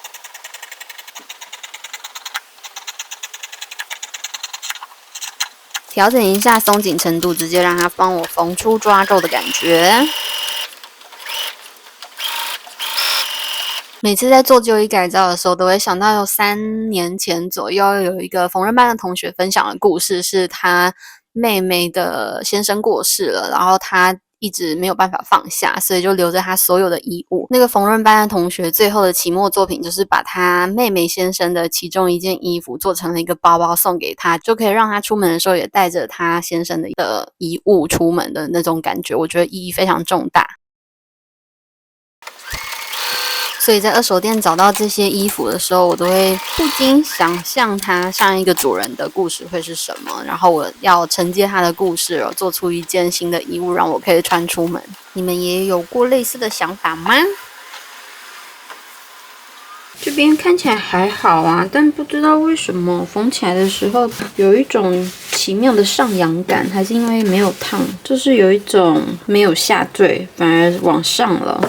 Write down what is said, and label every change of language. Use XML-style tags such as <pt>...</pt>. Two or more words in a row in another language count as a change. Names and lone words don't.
<zh>調整一下鬆緊程度，直接讓它幫我縫出抓皺的感覺。每次在做舊衣改造的時候，都會想到有3年前左右有一個縫紉班的同學分享的故事，是他妹妹的先生過世了，然後他一直沒有辦法放下，所以就留着他所有的衣物。那個縫紉班的同學最後的期末作品就是把他妹妹先生的其中一件衣服做成了一個包包送給他，就可以讓他出門的時候也帶着他先生的衣物出門的那種感覺，我覺得意義非常重大。所以在二手店找到這些衣服的時候，我都會不禁想象它上一個主人的故事會是什麼，然後我要承接他的故事，做出一件新的衣物讓我可以穿出門。你們也有過類似的想法嗎？這邊看起來還好啊，但不知道為什麼縫起來的時候有一種奇妙的上揚感，還是因為沒有燙，就是有一種沒有下墜，反而往上了。</zh>